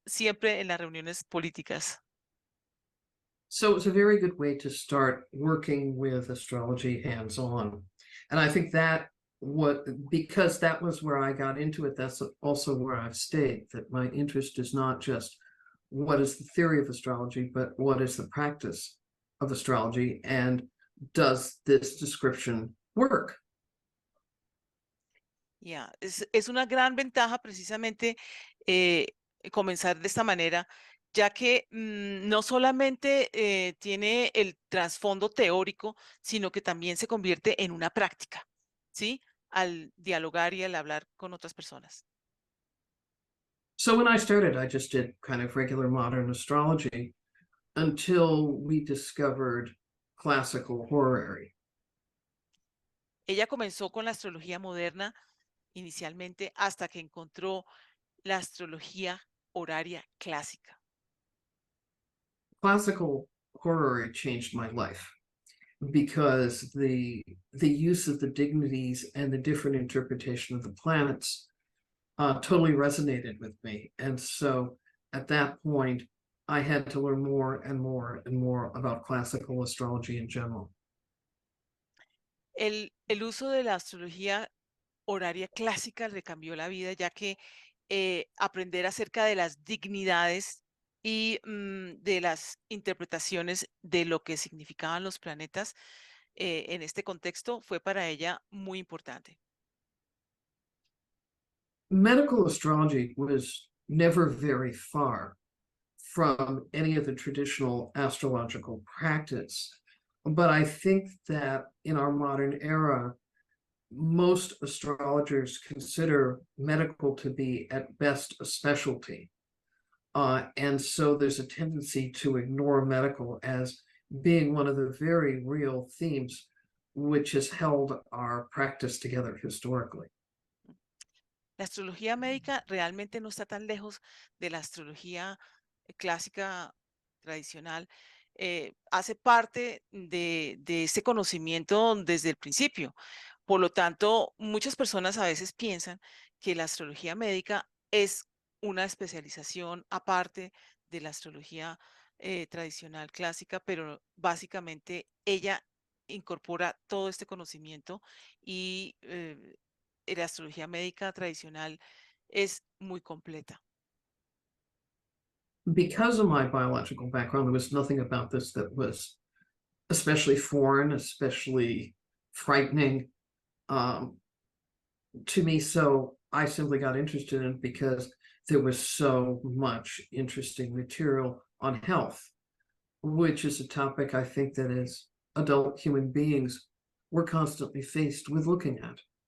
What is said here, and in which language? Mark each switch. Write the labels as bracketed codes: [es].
[es] Siempre en las reuniones políticas. [en] So it was a very good way to start working with astrology hands-on. And I think that because that was where I got into it, that's also where I've stayed, that my interest is not just what is the theory of astrology, but what is the practice of astrology, and does this description work? [es] Yeah, es una gran ventaja precisamente comenzar de esta manera, ya que no solamente tiene el trasfondo teórico, sino que también se convierte en una práctica, ¿sí? Al dialogar y al hablar con otras personas. [en] So when I started, I just did kind of regular modern astrology until we discovered classical horary. [es] Ella comenzó con la astrología moderna inicialmente hasta que encontró la astrología horaria clásica. [en] Classical horary changed my life because the use of the dignities and the different interpretation of the planets totally resonated with me. And so at that point, I had to learn more and more and more about classical astrology in general. [es] El uso de la astrología horaria clásica le cambió la vida, ya que aprender acerca de las dignidades y de las interpretaciones de lo que significaban los planetas en este contexto fue para ella muy importante. [en] Medical astrology was never very far from any of the traditional astrological practice. But I think that in our modern era, most astrologers consider medical to be at best a specialty. And so there's a tendency to ignore medical as being one of the very real themes which has held our practice together historically. [es] La astrología médica realmente no está tan lejos de la astrología clásica tradicional. Hace parte de ese conocimiento desde el principio. Por lo tanto, muchas personas a veces piensan que la astrología médica es una especialización aparte de la astrología tradicional clásica, pero básicamente ella incorpora todo este conocimiento y la astrología médica tradicional es muy completa. [en] Because of my biological background, there was nothing about this that was especially foreign, especially frightening to me. So I simply got interested in it because there was so much interesting material on health, which is a topic I think that as adult human beings, we're constantly faced with looking at.